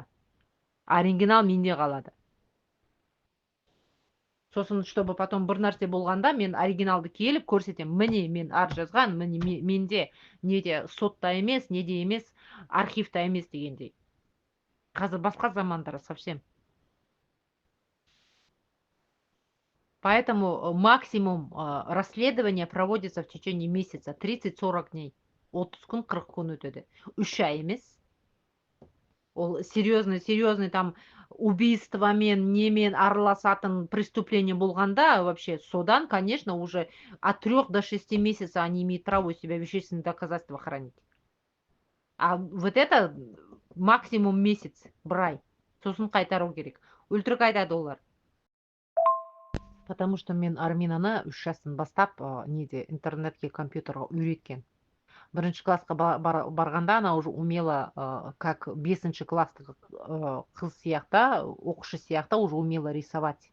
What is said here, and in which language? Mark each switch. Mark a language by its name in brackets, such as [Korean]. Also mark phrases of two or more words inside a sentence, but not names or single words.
[Kazakh] Оригинал менде қалады. Сосын, [Russian] чтобы потом [Kazakh] бір нәрсе болғанда, мен оригиналды келіп көрсетем. Міне мен арыз жазған, міне менде неде сотта емес, неде емес, архивта емес дегендей. Қазір басқа замандар совсем. [Russian] Поэтому максимум расследования проводится в течение месяца, 30-40 дней. [Kazakh] 30 күн, 40 күн өтеді. 3 ай емес. Ол [Russian] серьезный там [Kazakh] убийствомен, немен араласатын преступление болғанда, вообще, содан, [Russian] конечно, уже от 3 до 6 месяцев они имеют право у себя вещественные доказательства хранить. А вот это максимум месяц, брай. [Kazakh] Сосын қайтару керек. Өлтірік айтады олар. [Russian] Потому что [Kazakh] мен Арминаны 3 жастан бастап неде интернетке, компьютерға үйреткен. бірінші классқа барғанда ана [Russian] уже умела как [Kazakh] 5-ші класстық қыз сияқты оқушы сияқты [Russian] уже умела рисовать.